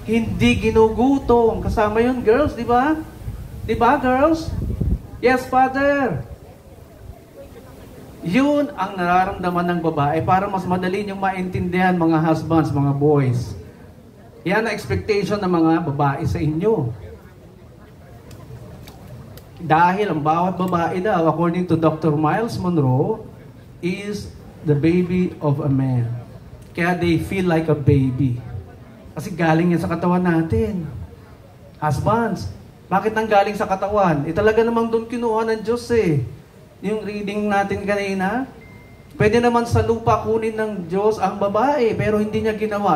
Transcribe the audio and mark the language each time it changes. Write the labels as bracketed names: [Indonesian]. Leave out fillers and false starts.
[Filipino] Hindi ginugutom. Kasama yun, girls, di ba? Di ba, girls? [English] Yes, Father. [Filipino] Yun ang nararamdaman ng babae para mas madali niyong maintindihan mga husbands, mga boys. Yan ang expectation ng mga babae sa inyo. Dahil ang bawat babae daw, [English] according to Dr. Miles Monroe, is the baby of a man. Kaya they feel like a baby. [Filipino] Kasi galing yan sa katawan natin. Husbands, bakit nang galing sa katawan? Talaga namang doon kinuha ng Diyos eh. Yung reading natin kanina, pwede naman sa lupa kunin ng Diyos ang babae, pero hindi niya ginawa.